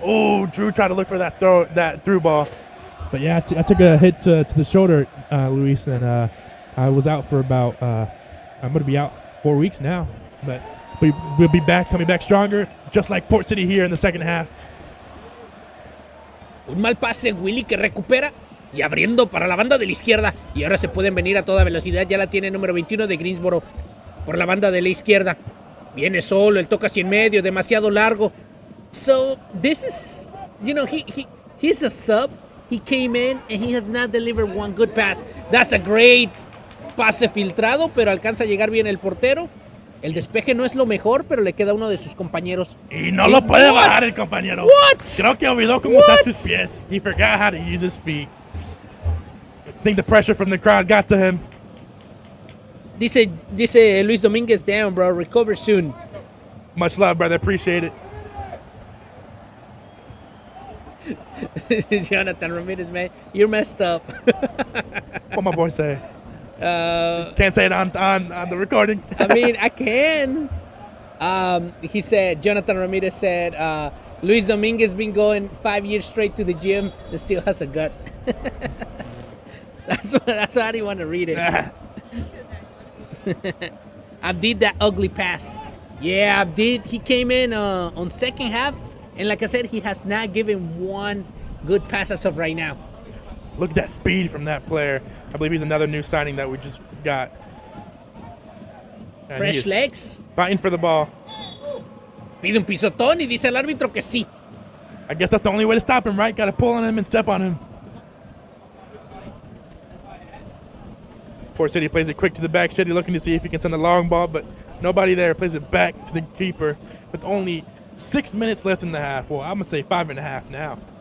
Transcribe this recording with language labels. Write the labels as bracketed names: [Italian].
[English] Oh, Drew tried to look for that through ball, but yeah, I took a hit to the shoulder, Luis, and I was out for about. I'm gonna be out 4 weeks now, but we'll be back, coming back stronger, just like Port City here in the second half. [Spanish] Un mal pase, Willy, que recupera y abriendo para la banda de la izquierda. Y ahora se pueden venir a toda velocidad. Ya la tiene el número 21 de Greensboro por la banda de la izquierda. Viene solo, él toca hacia en medio, demasiado largo. [English] So, this is, he's a sub. He came in and he has not delivered one good pass. That's a great [Spanish] pase filtrado, pero alcanza a llegar bien el portero. El despeje no es lo mejor, pero le queda uno de sus compañeros. Y no lo puede bajar el compañero. [English] What? [Spanish] Creo que olvidó cómo usar sus pies. [English] He forgot how to use his feet. I think the pressure from the crowd got to him. [Spanish] Dice [English] Luis Dominguez, damn, bro, recover soon. Much love, brother. Appreciate it. Jonathan Ramirez, man, you're messed up. What my boy say? Can't say it on the recording. I mean, I can. He said, Jonathan Ramirez said, Luis Dominguez been going 5 years straight to the gym and still has a gut. That's how I didn't want to read it. Abdid, that ugly pass. Yeah, Abdid, he came in on second half, and like I said, he has not given one good pass as of right now. Look at that speed from that player. I believe he's another new signing that we just got. And Fresh legs. Fighting for the ball. [Spanish] Pide un pisotón y dice el árbitro que sí. [English] I guess that's the only way to stop him, right? Got to pull on him and step on him. Port City plays it quick to the back. Shetty looking to see if he can send a long ball, but nobody there. Plays it back to the keeper with only 6 minutes left in the half. Well, I'm going to say 5.5 now.